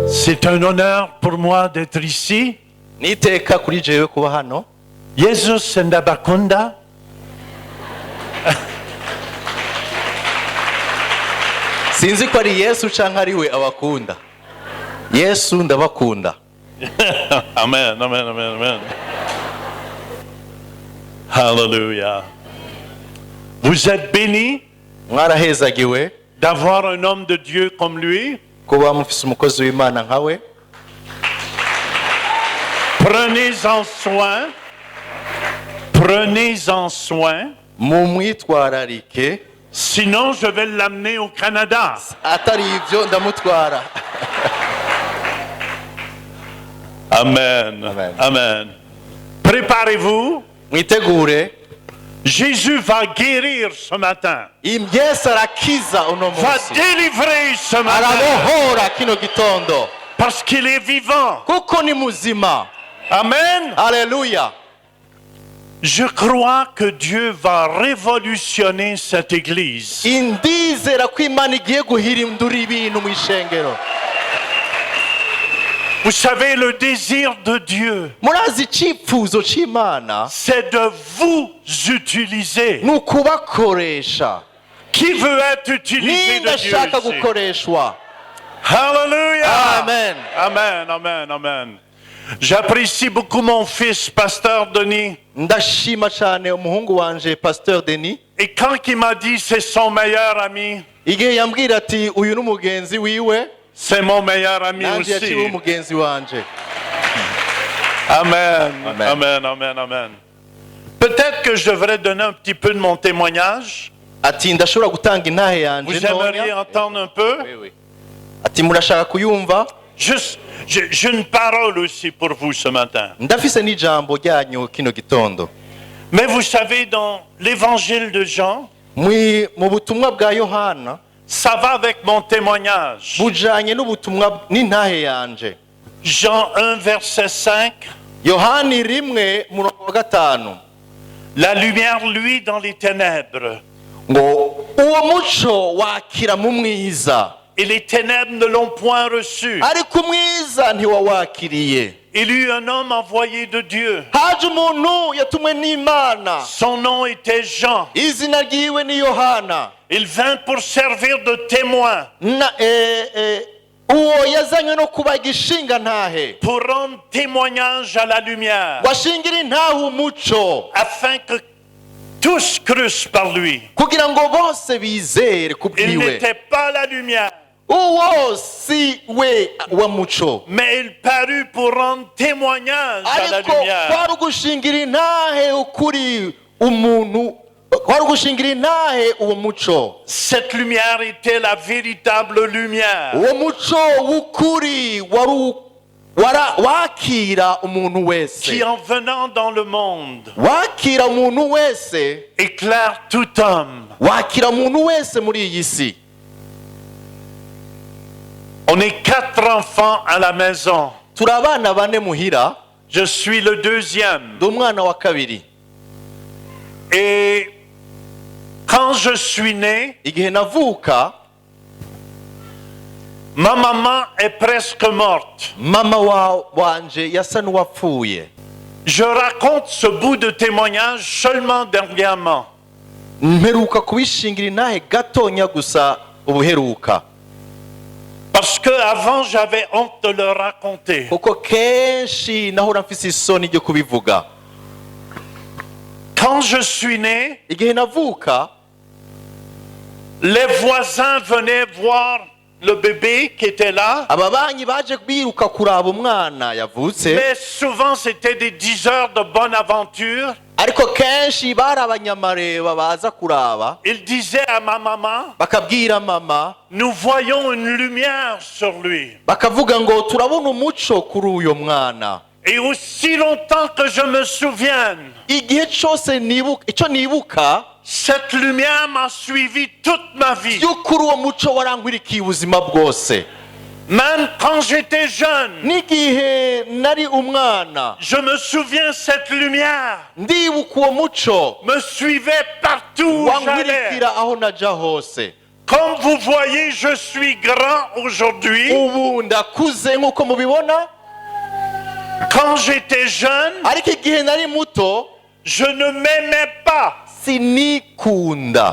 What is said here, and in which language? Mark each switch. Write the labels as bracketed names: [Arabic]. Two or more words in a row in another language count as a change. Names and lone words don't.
[French] C'est un honneur pour moi d'être ici. [Rundi] niteka kuri jewe kuba hano. Jesus ndabakunda. Sinzi ko ari Yesu canke ari we abakunda. Yesu ndabakunda. Amen, amen, amen, amen. Hallelujah. [French] Vous êtes bénis [Rundi] Mwarahezagiwe [French] d'avoir un homme de Dieu comme lui. [Rundi] kuba mufise umukozi w'Imana nkawe. [French] Prenez-en soin. Prenez-en soin. [Rundi] Mumwitwararike, [French] Sinon, je vais l'amener au Canada. [Rundi] atari ivyo ndamutwara. Amen. Amen. [French] Amen. Préparez-vous. [Rundi] Mwitegure, [French] Jésus va guérir ce matin. [Rundi] Yesu arakiza uno [French] Va [Rundi] munsi, [French] délivrer ce matin. [Rundi] arabohora kino gitondo [French] Parce qu'il est vivant. [Rundi] kuko ni muzima. Amen. Haleluya. [French] Je crois que Dieu va révolutionner cette église. [Rundi] Indizera ko Imana igiye guhindura ibintu mu ishengero. [French] Vous savez, le désir de Dieu, [Rundi] Murazi icipfuzo c'Imana [French] c'est de vous utiliser. [Rundi] ni ukubakoresha. [French] Qui veut être utilisé [Rundi] Ninde [French] de Dieu [Rundi] ashaka [French] ici? [Rundi] gukoreshwa? Hallelujah. Amen. Amen, amen, amen. [French] J'apprécie beaucoup mon fils, Pasteur Denis. [Rundi] Ndashima cyane umuhungu wanje Pasteur Denis. [French] Et quand il m'a dit c'est son meilleur ami, [Rundi] Igihe yambwira ati uyu n'umugenzi wiwe, [French] c'est mon meilleur ami [Rundi] nanje yaciwe [French] aussi. [Rundi] umugenzi wanje. Amen, Amen. amen, amen, amen. [French] Peut-être que je devrais donner un petit peu de mon témoignage. [Rundi] Ati ndashobora gutanga intahe yanje [French] Vous aimeriez entendre un peu? Oui, oui. [Rundi] Ati murashaka kuyumva? [French] Juste, j'ai une parole aussi pour vous ce matin. [Rundi] Ndafise n'ijambo ryanyu kino gitondo. [French] Mais vous savez, dans l'évangile de Jean, [Rundi] Mu butumwa bwa Yohana [French] ça va avec mon témoignage. [Rundi] bujanye n'ubutumwa n'intahe yanje. [French] Jean 1, verset 5. [Rundi] Yohani 1:5 [French] La lumière luit dans les ténèbres, [Rundi] ngo uwo muco wakira mu mwiza, [French] et les ténèbres ne l'ont point reçu. [Rundi] ariko umwiza ntiwawakiriye. [French] Il y eut un homme envoyé de Dieu. [Rundi] Haje umuntu yatumwe n'Imana, [French] Son nom était Jean. [Rundi] izina ryiwe ni Yohana. [French] Il vint pour servir de témoin, [Rundi] Uwo yazanywe no kuba igishinga ntahe, [French] pour rendre témoignage à la lumière, [Rundi] washingira intahe umuco, [French] afin que tous crussent par lui. [Rundi] kugira ngo bose bizere [French] Il [Rundi] kubwiwe. [French] n'était pas la lumière, [Rundi] Uwo si we wa muco, [French] mais il parut pour rendre témoignage à la [Rundi] ariko [French] lumière. [Rundi] kwari ugushingira intahe ukuri umuntu, kwari ugushingira intahe uwo muco. [French] Cette lumière était la véritable lumière. [Rundi] Uwo muco w'ukuri wakira umuntu wese, [French] Qui en venant dans le monde [Rundi] wakira umuntu wese, [French] éclaire tout homme. [Rundi] wakira umuntu wese muri iyi si. [French] On est 4 enfants à la maison. [Rundi] Turi abana bane muhira, [French] Je suis le deuxième. [Rundi] ndi umwana wa kabiri. [French] Et quand je suis né, [Rundi] Igihe navuka, [French] ma maman est presque morte. [Rundi] mama wanje yasa n'uwapfuye. [French] Je raconte ce bout de témoignage seulement dernièrement. [Rundi] Mperuka kubishingira intahe gatonya gusa ubuheruka, [French] Parce que avant j'avais honte de le raconter. [Rundi] kuko kenshi nahora mfise isoni ryo kubivuga. [French] Quand je suis né, [Rundi] Igihe navuka, [French] les voisins venaient voir le bébé qui était là. [Rundi] ababanyi baje biruka kuraba umwana yavutse, [French] Mais souvent c'était des 10 heures de bonne aventure. [Rundi] ariko kenshi bari abanyamareba baza kuraba, [French] Il disait à ma maman, [Rundi] bakabwira mama, [French] nous voyons une lumière sur lui. [Rundi] bakavuga ngo turabona umuco kuri uyo mwana. [French] Et aussi longtemps que je me souvienne, [Rundi] Igihe cyose nibuka, icyo nibuka, [French] cette lumière m'a suivi toute ma vie. [Rundi] y'ukuri uwo muco warankwirikiye ubuzima bwose. [French] Même quand j'étais jeune, [Rundi] N'igihe nari umwana, [French] je me souviens cette lumière [Rundi] ndibuka uwo muco [French] me suivait partout où j'allais. [Rundi] wankwirikira aho naja hose. [French] Comme vous voyez, je suis grand aujourd'hui. [Rundi] ubu ndakuze nk'uko mubibona, [French] Quand j'étais jeune, [Rundi] ariko igihe nari muto [French] je ne m'aimais pas. [Rundi] sinikunda,